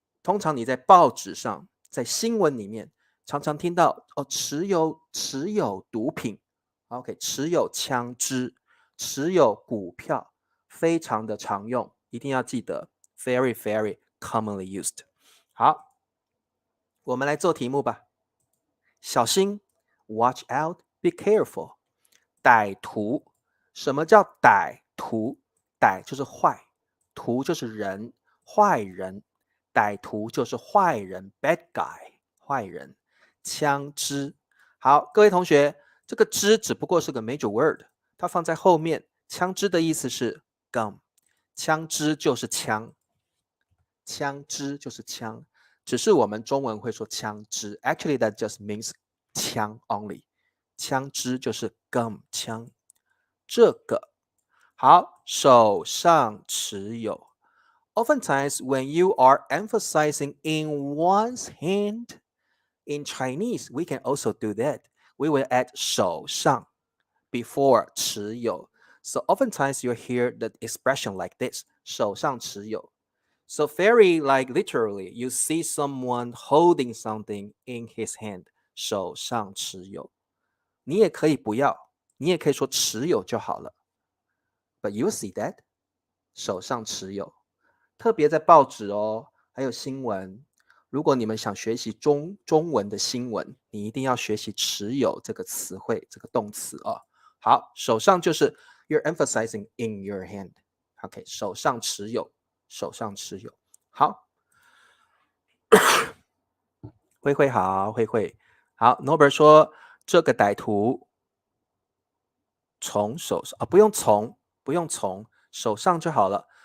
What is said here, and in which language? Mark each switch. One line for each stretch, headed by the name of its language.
Chinese: 通常你在报纸上，在新闻里面常常听到哦，持有毒品 ，OK， 持有枪支，持有股票，非常的常用，一定要记得
English: very very commonly used。
Chinese: 好，我们来做题目吧。小心 ，
English: watch out，be careful。
Chinese: 歹徒，什么叫歹徒？歹就是坏，徒就是人，坏人。歹徒就是坏人 ，
English: bad guy，
Chinese: 坏人。枪支，好，各位同学，这个支只不过是个 major word， 它放在后面。枪支的意思是 gun， 枪支就是枪，枪支就是枪，只是我们中文会说枪支 ，
English: actually that just means
Chinese: 枪 only。枪支就是 gun 枪。这个好，手上持有。
English: Oftentimes, when you are emphasizing in one's hand, in Chinese, we can also do that. We will add 手上 before 持有. So oftentimes you hear the expression like this, 手上持有. So very like literally, you see someone holding something in his hand, 手上持有。
Chinese: 你也可以不要，你也可以说持有就好了。
English: But you see that
Chinese: 手上持有，特别在报纸哦，还有新闻。如果你们想学习中文的新闻，你一定要学习持有这个词汇，这个动词哦。好，手上就是
English: you're emphasizing in your hand。
Chinese: OK， 手上持有，手上持有。好，慧慧好，慧慧好。 Norbert 说这个歹徒从手上啊，不用从手上就好了。